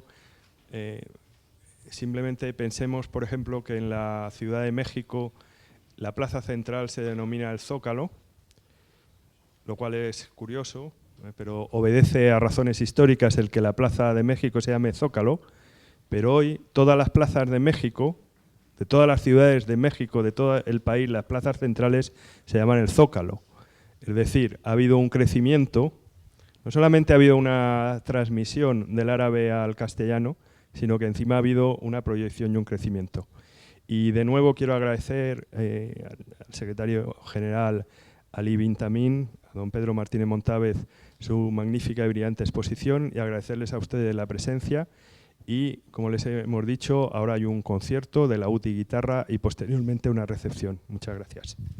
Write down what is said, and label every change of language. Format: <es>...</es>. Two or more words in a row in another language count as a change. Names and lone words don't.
<es>Simplemente pensemos, por ejemplo, que en la Ciudad de México la plaza central se denomina el Zócalo, lo cual es curioso, pero obedece a razones históricas el que la Plaza de México se llame Zócalo, pero hoy todas las plazas de México, de todas las ciudades de México, de todo el país, las plazas centrales se llaman el Zócalo. Es decir, ha habido un crecimiento, no solamente ha habido una transmisión del árabe al castellano, sino que encima ha habido una proyección y un crecimiento. Y de nuevo quiero agradecer al secretario general Ali bin Tamim, a don Pedro Martínez Montávez, su magnífica y brillante exposición y agradecerles a ustedes la presencia. Y, como les hemos dicho, ahora hay un concierto de laúd y guitarra y posteriormente una recepción. Muchas gracias.</es>